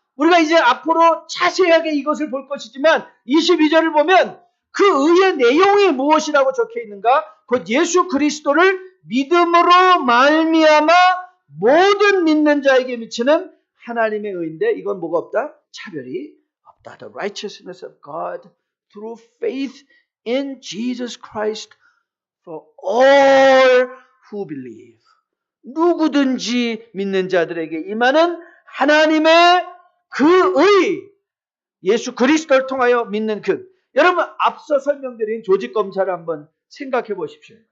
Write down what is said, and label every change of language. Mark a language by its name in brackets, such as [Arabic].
[Korean] 우리가 이제 앞으로 자세하게 이것을 볼 것이지만 22절을 보면 그 의의 내용이 무엇이라고 적혀 있는가? 곧 예수 그리스도를 믿음으로 말미암아 모든 믿는 자에게 미치는 하나님의 의인데, 이건 뭐가 없다? 차별이 없다. [English] The righteousness of God through faith in Jesus Christ for all who believe. [Korean] 누구든지 믿는 자들에게 임하는 하나님의 그 의, 예수 그리스도를 통하여 믿는 그. 여러분 앞서 설명드린 조직검사를 한번 생각해 보십시오.